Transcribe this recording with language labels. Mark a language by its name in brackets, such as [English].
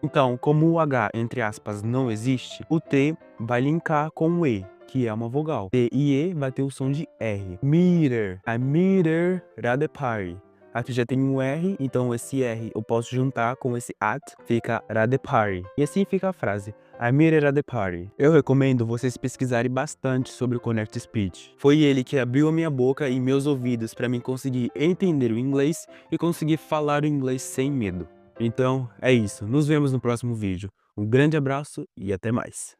[Portuguese] Então, como o H, entre aspas, não existe, o T vai linkar com o E, que é uma vogal. T e E vai ter o som de R. Meter. [English] I met her at the party. [Portuguese] Aqui já tem um R, então esse R eu posso juntar com esse at, fica [English] at the party. [Portuguese] E assim fica a frase: [English] I met her at the party. [Portuguese] Eu recomendo vocês pesquisarem bastante sobre o Connect Speech. Foi ele que abriu a minha boca e meus ouvidos para mim conseguir entender o inglês e conseguir falar o inglês sem medo. Então é isso, nos vemos no próximo vídeo. Um grande abraço e até mais.